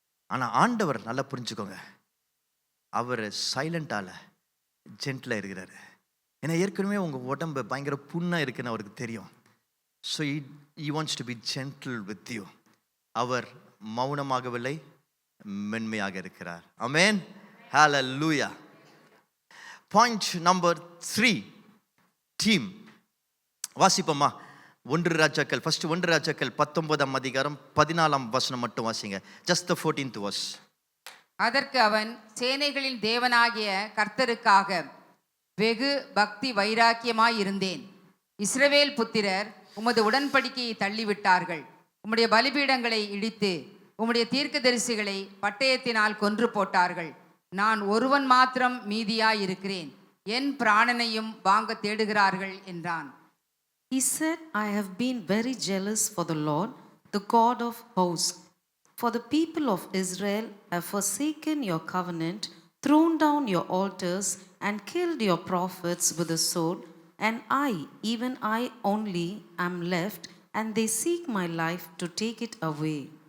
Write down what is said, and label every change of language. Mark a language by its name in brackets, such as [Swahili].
[Tamil] ஆனால் ஆண்டவர் நல்லா புரிஞ்சுக்கோங்க, அவர் சைலண்டால ஜென்டிலாக இருக்கிறாரு. ஏன்னா ஏற்கனவே உங்கள் உடம்பு பயங்கர புண்ணாக இருக்குன்னு அவருக்கு தெரியும். [English] So he wants to be gentle with you. [Tamil] அவர் மௌனமாகவில்லை, மென்மையாக இருக்கிறார். ஆமென். ஹல்லேலூயா. Point number 3, team. வாசிப்போமா? 1 ராஜாக்கள் 19ஆம் அதிகாரம் 14ஆம் வசனம் மட்டும் வாசிங்க. [English] just the 14th verse. [Tamil] அதற்கு அவன், சேனைகளின் தேவனாகிய கர்த்தருக்காக வெகு பக்தி வைராக்கியமாயிருந்தேன். இஸ்ரவேல் புத்திரர் உமது உடன்படிக்கையை தள்ளிவிட்டார்கள். உம்முடைய பலிபீடங்களை இடித்து உம்முடைய தீர்க்கதரிசிகளை பட்டயத்தினால் கொன்று போட்டார்கள். நான் ஒருவன் மாத்திரம் மீதியாயிருக்கிறேன். என் பிராணனையும் வாங்க தேடுகிறார்கள் என்றான். [English] He said, I have been very jealous for the Lord, the God of hosts. For the people of Israel have forsaken your covenant, thrown down your altars, and killed your prophets with the sword. And I, even I only, am left, and they seek my life to take it away.